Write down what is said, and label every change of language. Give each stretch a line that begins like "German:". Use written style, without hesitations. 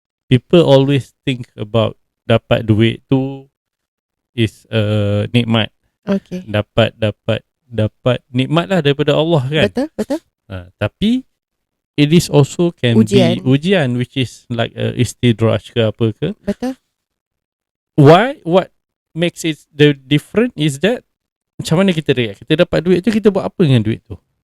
English: People always think about
Malay: dapat duit tu
English: is nikmat. Okay.
Malay: Dapat nikmat lah daripada Allah kan. Betul.
English: Tapi it is also can
Malay: Ujian. be ujian,
English: which is like
Malay: istidraj ke apa ke. Betul.
English: Why? What makes it the different is that
Malay: macam mana kita
English: react.
Malay: Kita dapat duit tu, kita buat apa dengan duit tu?